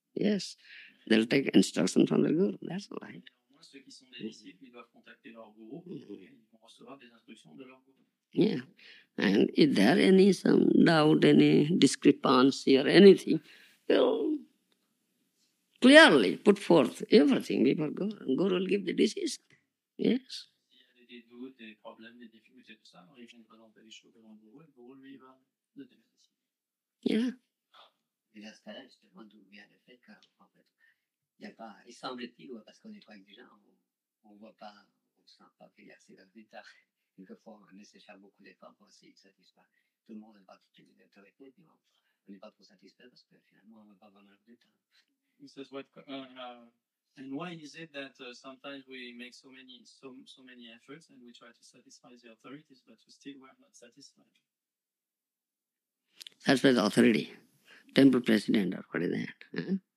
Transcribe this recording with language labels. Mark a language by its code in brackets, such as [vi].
[en] Yes, they'll take instruction from the guru. That's all right. [fr] Ceux qui sont des disciples, ils doivent contacter leur gourou et ils vont recevoir des instructions de leur gourou. [en] Yeah. And if there any some doubt, any discrepancy or anything, they'll clearly put forth everything before Guru. Guru will give the decision. Yes. [fr] S'il y a des doutes, des problèmes, des difficultés, tout ça, alors ils viennent présenter les choses devant le gourou et le gourou, lui, va donner la décision. [en] Yeah. [fr] Et dans ce cas-là, justement, d'où vient le fait qu'en fait, il n'y a pas, il semble-t-il, parce qu'on n'est pas exigeant, on ne voit pas, on ne sent pas qu'il y a assez de résultats. Quelquefois, on essaie de faire beaucoup d'efforts pour essayer de satisfaire tout le monde, en particulier les autorités, puis on n'est pas trop satisfait parce que finalement, on ne va pas vraiment de temps. [en] He says, and why is it that sometimes we make so many efforts and we try to satisfy the authorities, but still we are not satisfied? That's why the authority, temple president or what is that? Huh?